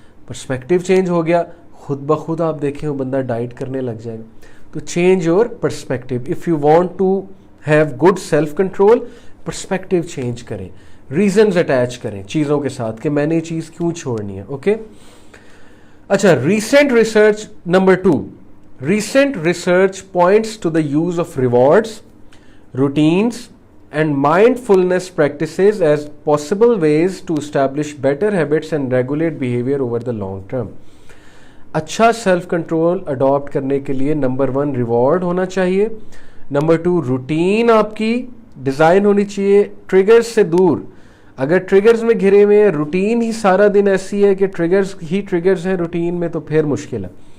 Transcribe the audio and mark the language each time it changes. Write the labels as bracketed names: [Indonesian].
[Urdu] Perspective change ہو گیا، خود بخود آپ دیکھیں وہ بندہ ڈائٹ کرنے لگ جائے گا. تو [English] Change your perspective. If you want to have good self control, [Urdu] perspective change کریں، ریزنز اٹیچ کریں چیزوں کے ساتھ کہ میں نے یہ چیز کیوں چھوڑنی ہے. اوکے، اچھا، recent research number 2. [English] Recent research points to the use of rewards, routines and mindfulness practices as possible ways to establish better habits and regulate behavior over the long term. [Urdu] اچھا سیلف کنٹرول اڈاپٹ کرنے کے لیے number 1 reward ہونا چاہیے، number 2 routine آپ کی design ہونی چاہیے ٹریگرز سے دور. اگر ٹریگرز میں گھرے ہوئے ہیں، روٹین ہی سارا دن ایسی ہے کہ ٹریگرز ہیں روٹین میں، تو پھر مشکل ہے.